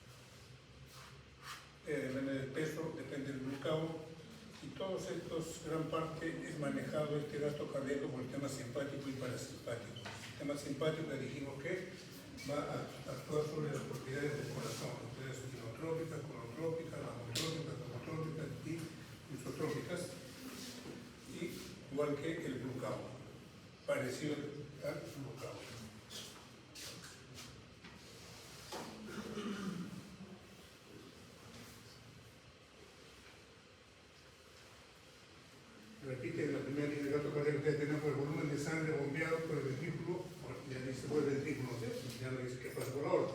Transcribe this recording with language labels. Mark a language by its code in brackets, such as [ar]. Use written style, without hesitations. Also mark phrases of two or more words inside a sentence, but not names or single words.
[es] Depende del peso, depende del glucagón, y todos estos, gran parte es manejado este gasto cardíaco por el sistema simpático y parasimpático. El sistema simpático le dijimos que va a actuar sobre las propiedades del corazón, propiedades inotrópicas, conotrópicas, mamotrópicas, homotrópicas y isotrópicas, y igual que el glucagón, parecido al glucagón. Repite en la primera línea de gasto cardíaco que tenemos el volumen de sangre bombeado por el ventrículo, ya dice por el ventrículo, ya no dice qué pasa por la aorta.